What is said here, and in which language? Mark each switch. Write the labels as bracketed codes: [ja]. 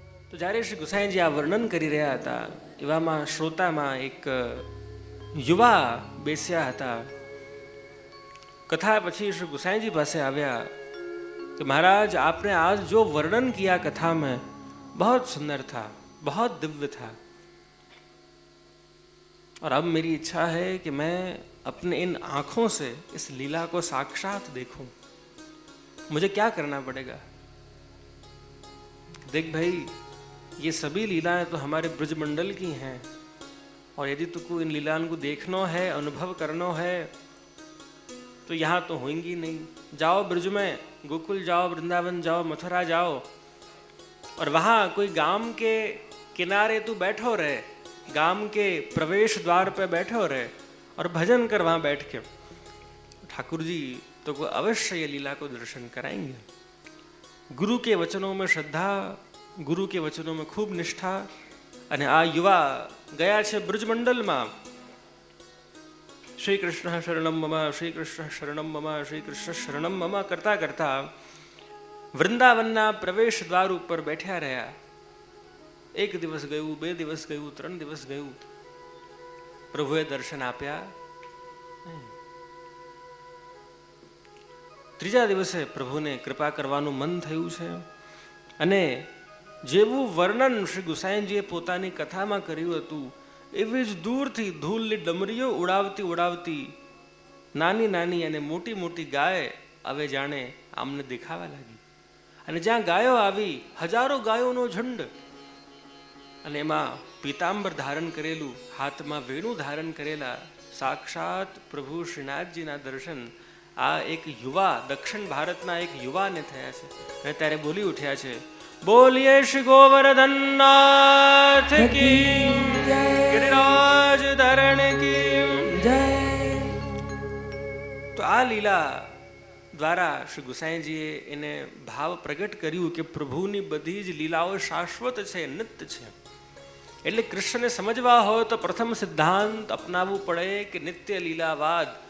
[gu] તો જ્યારે શ્રી ગુસાઈજી આ વર્ણન કરી રહ્યા હતા એવામાં શ્રોતામાં એક યુવા બેસ્યા હતા. કથા પછી શ્રી ગુસાઈજી પાસે આવ્યા [hi] कि महाराज आपने आज जो वर्णन किया कथा में बहुत सुंदर था, बहुत दिव्य था, और अब मेरी इच्छा है कि मैं अपने इन आंखों से इस लीला को साक्षात देखूं. मुझे क्या करना पड़ेगा? देख भाई, ये सभी लीलाएं तो हमारे ब्रजमंडल की हैं, और यदि तुमको इन लीलाओं को देखना है, अनुभव करना है, तो यहाँ तो होंगी नहीं. जाओ ब्रज में, गोकुल जाओ, वृंदावन जाओ, मथुरा जाओ, और वहाँ कोई गांव के किनारे तू बैठो रहे, गांव के प्रवेश द्वार पे बैठो रहे और भजन कर वहाँ बैठ के. ठाकुर जी तो को अवश्य ये लीला को दर्शन कराएंगे. गुरु के वचनों में श्रद्धा, गुरु के वचनों में खूब निष्ठा. [gu] અને આ યુવા ગયા છે બ્રજમંડલમાં. શ્રી કૃષ્ણ શરણમ મમ, શ્રી કૃષ્ણ શરણમ મમ, શ્રી કૃષ્ણ શરણમ મમ કરતા કરતા વૃંદાવનના પ્રવેશ દ્વાર ઉપર બેઠ્યા રહ્યા. એક દિવસ ગયું, 2 દિવસ ગયું, 3 દિવસ ગયું, પ્રભુએ દર્શન આપ્યા. ત્રીજા દિવસે પ્રભુને કૃપા કરવાનું મન થયું છે, અને જેવું વર્ણન શ્રી ગુસાઈજીએ પોતાની કથામાં કર્યું હતું એવી જ દૂરથી ધૂળની ડમરીઓ ઉડાવતી ઉડાવતી નાની નાની અને મોટી મોટી ગાય હવે જાણે આમને દેખાવા લાગી. અને જ્યાં ગાયો આવી, હજારો ગાયોનો ઝુંડ, અને એમાં પીતાંબર ધારણ કરેલું, હાથમાં વેણુ ધારણ કરેલા સાક્ષાત પ્રભુ શ્રીનાથજીના દર્શન આ એક યુવા, દક્ષિણ ભારતના એક યુવાને થયા છે. અને ત્યારે બોલી ઉઠ્યા છે, [hi] बोलिए श्री गोवर्धन नाथ की, गिरिराज धरण की जय। [gu] આ લીલા દ્વારા શ્રી ગુસાઈજીએ એને ભાવ પ્રગટ કર્યું કે પ્રભુની બધી જ લીલાઓ શાશ્વત છે, નિત્ય છે. એટલે કૃષ્ણને સમજવા હોય તો પ્રથમ સિદ્ધાંત અપનાવવું પડે કે નિત્ય લીલાવાદ.